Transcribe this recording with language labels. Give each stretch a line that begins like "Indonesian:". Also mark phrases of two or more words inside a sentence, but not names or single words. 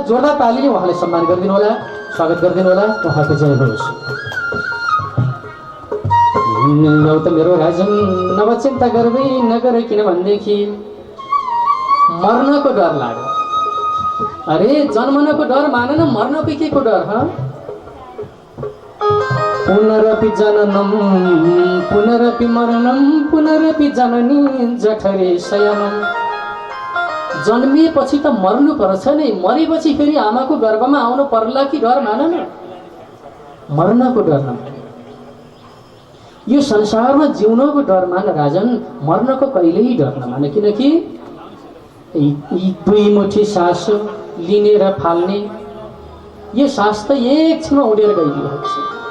Nepali: जोरदार तालीले उहाँलाई सम्मान गरिदिनु होला, स्वागत गरिदिनु होला। उहाँको जय होस्। लौ त मेरो राजन नवचिन्ता गर्दै नगर, किनभनेदेखि मर्नको डर लाग्यो। अरे जन्मनको डर मान न, मर्नको के को डर?
Sanskrit: पुनरपि जननम पुनरपि मरणम पुनरपि जननी जठरे शयनम।
Nepali: जन्मिएपछि त मर्नु पर्छ नै, मरेपछि फेरि आमाको गर्भमा आउनु पर्ला कि डर मान न, मर्नको डर न। यो संसारमा जिउनको डर मान राजन, मर्नको कहिल्यै डर नमान। किनकि यी दुई मुठी सास लिने र फाल्ने, यो सास त एकछिनमा उडेर गइदिएको छ।